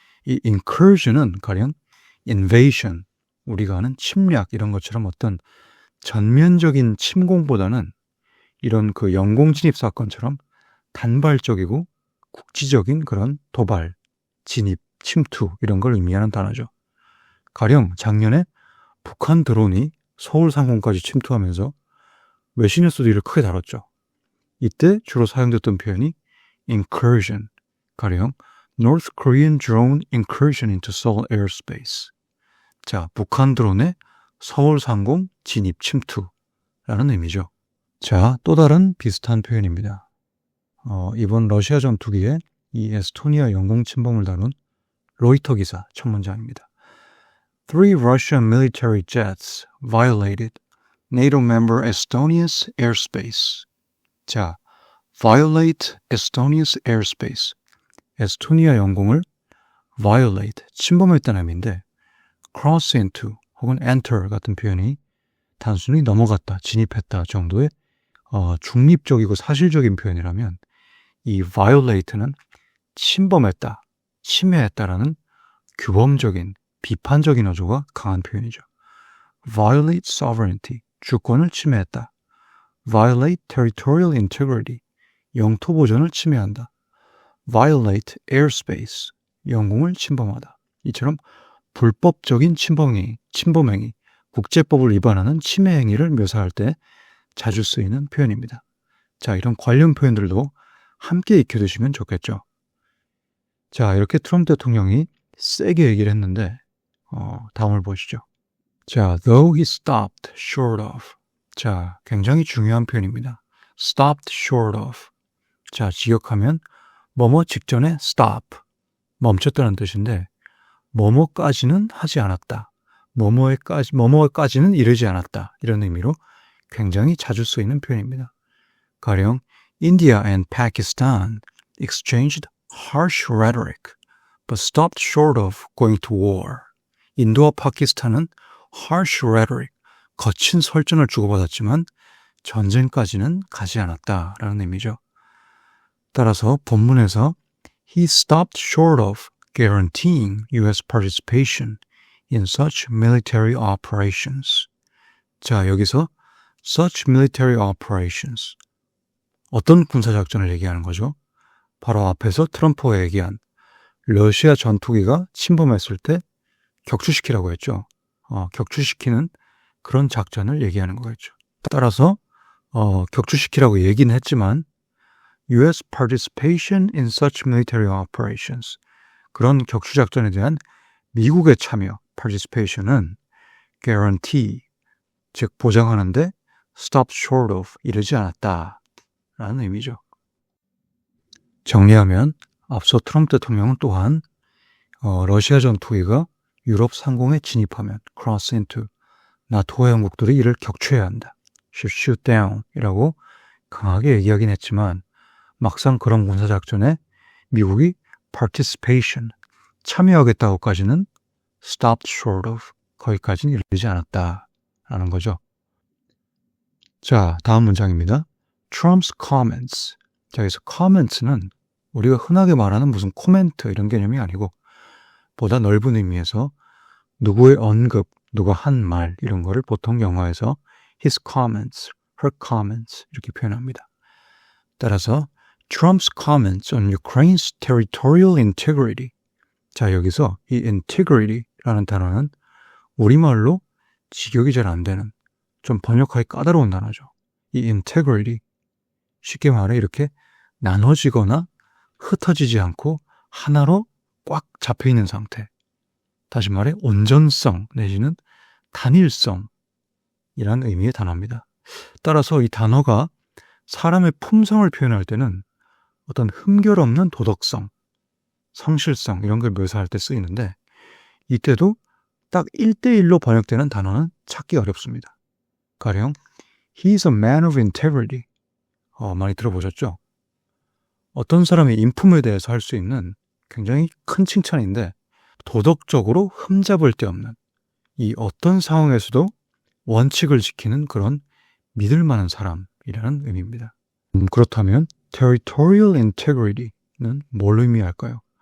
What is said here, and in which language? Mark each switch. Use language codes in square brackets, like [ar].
[ko] 이 incursion은 가령 invasion, 우리가 아는 침략 이런 것처럼 어떤 전면적인 침공보다는 이런 그 영공 진입 사건처럼 단발적이고 국지적인 그런 도발, 진입, 침투 이런 걸 의미하는 단어죠. 가령 작년에 북한 드론이 서울 상공까지 침투하면서 외신에서도 이를 크게 다뤘죠. 이때 주로 사용됐던 표현이 [en] incursion, 가령 North Korean drone incursion into Seoul airspace. [ko] 자, 북한 드론의 서울 상공 진입 침투라는 의미죠. 자, 또 다른 비슷한 표현입니다. 이번 러시아 전투기의 이 에스토니아 영공 침범을 다룬 로이터 기사 첫 문장입니다. [en] Three Russian military jets violated NATO member Estonia's airspace. 자, violate Estonia's airspace. [ko] 에스토니아 영공을 violate, 침범했다는 의미인데 [en] cross into [ko] 혹은 enter 같은 표현이 단순히 넘어갔다, 진입했다 정도의 중립적이고 사실적인 표현이라면 이 violate는 침범했다, 침해했다라는 규범적인, 비판적인 어조가 강한 표현이죠. [en] violate sovereignty, [ko] 주권을 침해했다. [en] violate territorial integrity, [ko] 영토 보전을 침해한다. [en] violate airspace, [ko] 영공을 침범하다. 이처럼 불법적인 침범행위, 국제법을 위반하는 침해 행위를 묘사할 때 자주 쓰이는 표현입니다. 자, 이런 관련 표현들도 함께 익혀두시면 좋겠죠. 자, 이렇게 트럼프 대통령이 세게 얘기를 했는데 다음을 보시죠. [en] 자, though he stopped short of. [ko] 자, 굉장히 중요한 표현입니다. [en] stopped short of. [ko] 자, 직역하면 뭐뭐 직전에 stop, 멈췄다는 뜻인데 뭐뭐까지는 하지 않았다, 뭐뭐까지는 이르지 않았다, 이런 의미로 굉장히 자주 쓰이는 표현입니다. [en] 가령 India and Pakistan exchanged harsh rhetoric but stopped short of going to war. [ko] 인도와 파키스탄은 [en] harsh rhetoric, [ko] 거친 설전을 주고받았지만 전쟁까지는 가지 않았다라는 의미죠. 따라서 본문에서 [en] he stopped short of guaranteeing U.S. participation in such military operations. [ko] 자, 여기서 such military operations, 어떤 군사작전을 얘기하는 거죠? 바로 앞에서 트럼프가 얘기한 러시아 전투기가 침범했을 때 격추시키라고 했죠. 격추시키는 그런 작전을 얘기하는 거겠죠. 따라서 격추시키라고 얘기는 했지만 [en] U.S. participation in such military operations, [ko] 그런 격추작전에 대한 미국의 참여, participation은 guarantee, 즉 보장하는데 [en] stop short of, [ko] 이르지 않았다 라는 의미죠. 정리하면 앞서 트럼프 대통령은 또한 러시아 전투기가 유럽 상공에 진입하면 [en] cross into, [ko] 나토와 영국들이 이를 격추해야 한다. [en] shoot down [ko] 이라고 강하게 얘기하긴 했지만 막상 그런 군사작전에 미국이 participation, 참여하겠다고까지는 [en] stopped short of, [ko] 거기까지는 이르지 않았다라는 거죠. 자, 다음 문장입니다. Trump's comments. 자, 여기서 comments는 우리가 흔하게 말하는 무슨 코멘트 이런 개념이 아니고 보다 넓은 의미에서 누구의 언급, 누가 한 말 이런 거를 보통 영어에서 [en] his comments, her comments [ko] 이렇게 표현합니다. [en] 따라서 Trump's comments on Ukraine's territorial integrity. [ko] 자, 여기서 이 integrity라는 단어는 우리말로 직역이 잘 안 되는 좀 번역하기 까다로운 단어죠. 이 integrity, 쉽게 말해 이렇게 나눠지거나 흩어지지 않고 하나로 꽉 잡혀있는 상태. 다시 말해 온전성 내지는 단일성이라는 의미의 단어입니다. 따라서 이 단어가 사람의 품성을 표현할 때는 어떤 흠결 없는 도덕성, 성실성 이런 걸 묘사할 때 쓰이는데 이때도 딱 1대1로 번역되는 단어는 찾기 어렵습니다. 가령 [en] He's a man of integrity. [ko] 많이 들어보셨죠? 어떤 사람의 인품에 대해서 할 수 있는 굉장히 큰 칭찬인데 도덕적으로 흠잡을 데 없는 이 어떤 상황에서도 원칙을 지키는 그런 믿을 만한 사람이라는 의미입니다. 그렇다면 territorial integrity는 뭘 의미할까요?